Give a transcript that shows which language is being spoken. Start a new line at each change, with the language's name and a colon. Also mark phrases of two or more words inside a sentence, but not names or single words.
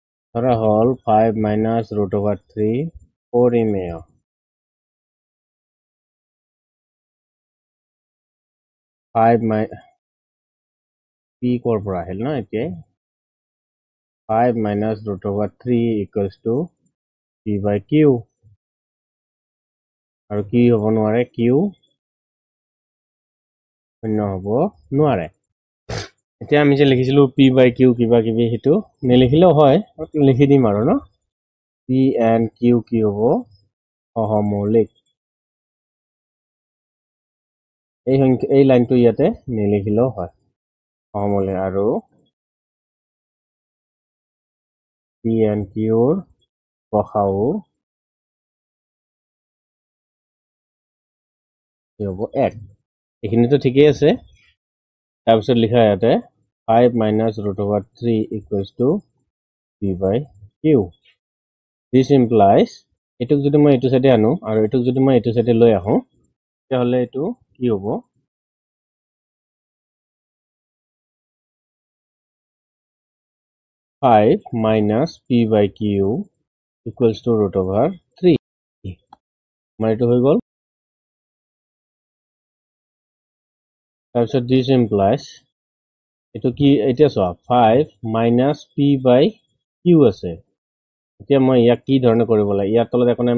Assamese: ধৰা হল
English: 5 minus root over 3
Assamese: পৰিমেয় 5 p কৰ পৰা আহিল ন এতিয়া
English: 5 minus root over 3 equals to p by q
Assamese: আৰু কি হ'ব নোৱাৰে q শূন্য হ'ব নোৱাৰে এতিয়া আমি যে লিখিছিলো
English: p by q
Assamese: কিবা কিবি হেতু নিলিখিলেও হয় লিখি দিম আৰু ন
English: p and q
Assamese: কি হ'ব সহমৌলিক এই লাইনটো ইয়াতে নিলিখিলেও হয় সহমৌলিক আৰু
English: p and q
Assamese: ৰ গসাউ কি হ'ব 1 এইখিনিতো ঠিকই আছে তাৰপিছত লিখা ইয়াতে
English: 5 minus root over 3 equals to p by q this implies
Assamese: এটুক যদি মই এটু সাইডে আনো আৰু এটুক যদি মই এটু সাইডে লৈ আহো তেতিয়াহলে এটু কি হ'ব
English: 5 minus p by q equals to root over 3
Assamese: আমাৰ এটু হৈ গল তাৰপিছত
English: this implies
Assamese: এটু কি এতিয়া চোৱা
English: 5 minus p by q
Assamese: আছে এতিয়া মই ইয়াক কি ধৰণে কৰিব লাগে ইয়াৰ তলত একো নাই